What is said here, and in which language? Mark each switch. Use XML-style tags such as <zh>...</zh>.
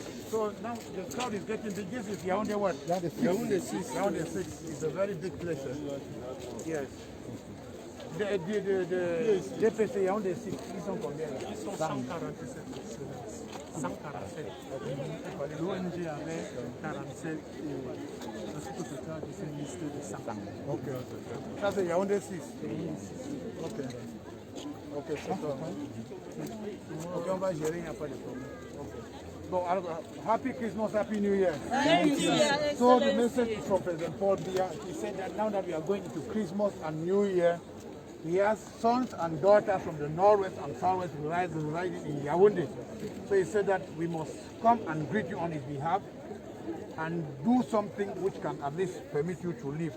<en>So now the crowd is getting big. This is Yaoundé what? Yaoundé 6. Yaoundé 6 is a very big place. Yes.</en> <fr>The DPC Yaoundé 6, ils sont combien là? Ils sont 147. 147. L'ONG avait 47 total c'est une liste de 100. Ok. Ça c'est Yaoundé 6. Ok. Ok, c'est ça. Ok, on va gérer, il n'y a pas de problème.</fr> <en>Okay. So, happy Christmas, happy New Year. So the message is from President Paul Biya. He said that now that we are going into Christmas and New Year, he has sons and daughters from the northwest and southwest residing in Yaoundé. So he said that we must come and greet you on his behalf and do something which can at least permit you to live.</en>